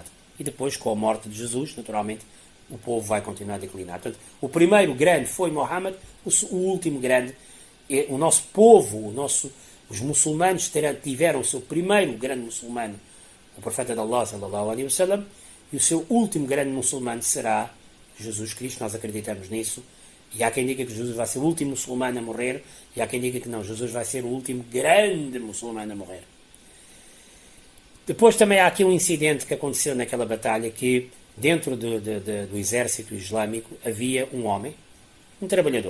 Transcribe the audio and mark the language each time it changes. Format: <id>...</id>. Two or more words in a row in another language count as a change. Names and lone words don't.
<pt>E depois, com a morte de Jesus, naturalmente, o povo vai continuar a declinar. Portanto, o primeiro grande foi Muhammad, o último grande, o nosso povo, os muçulmanos tiveram o seu primeiro grande muçulmano, o profeta de Allah,</pt> <ar>صلى الله عليه وسلم,</ar> <pt>e o seu último grande muçulmano será Jesus Cristo. Nós acreditamos nisso. E há quem diga que Jesus vai ser o último muçulmano a morrer, e há quem diga que não, Jesus vai ser o último grande muçulmano a morrer. Depois também há aqui um incidente que aconteceu naquela batalha, que dentro do exército islâmico havia um homem, um trabalhador.</pt>